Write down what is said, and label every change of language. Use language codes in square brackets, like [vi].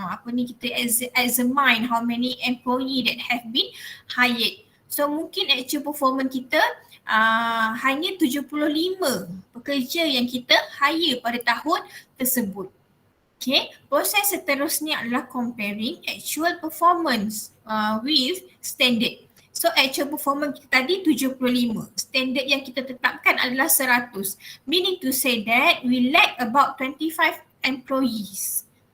[ms] Kita [en] examine how many employee that have been hired. [ms] So mungkin actual performance kita hanya 75 pekerja yang kita hire pada tahun tersebut. [en] Okay, [ms] proses seterusnya adalah [en] comparing actual performance with standard. [ms] So actual performance kita tadi 75, standard yang kita tetapkan adalah 100. [en] Meaning to say that we lack about 25 employees.